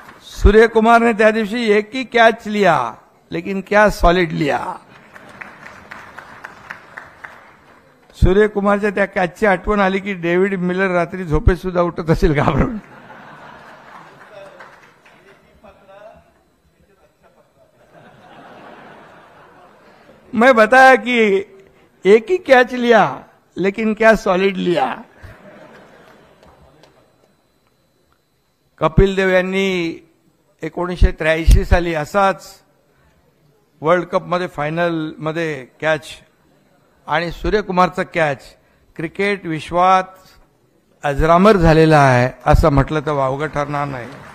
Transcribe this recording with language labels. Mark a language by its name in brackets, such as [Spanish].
[Hindi] सूर्यकुमार ने त्या दिवशी एक ही कैच लिया लेकिन क्या सॉलिड लिया. [Marathi] सूर्यकुमारच्या त्या कॅचची आठवण आली की डेव्हिड मिलर रात्री झोपेत सुद्धा उठत असेल घाबरून. [Hindi] मैं बताया कि एक ही कैच लिया लेकिन क्या सॉलिड लिया. [Marathi] कपिल देव यांनी 1983 साली असाच वर्ल्ड कप मध्ये फायनल मध्ये कॅच आणि सूर्यकुमारचा कॅच क्रिकेट विश्वात अजरामर झालेला आहे असं म्हटलं तर वावगं ठरणार नाही.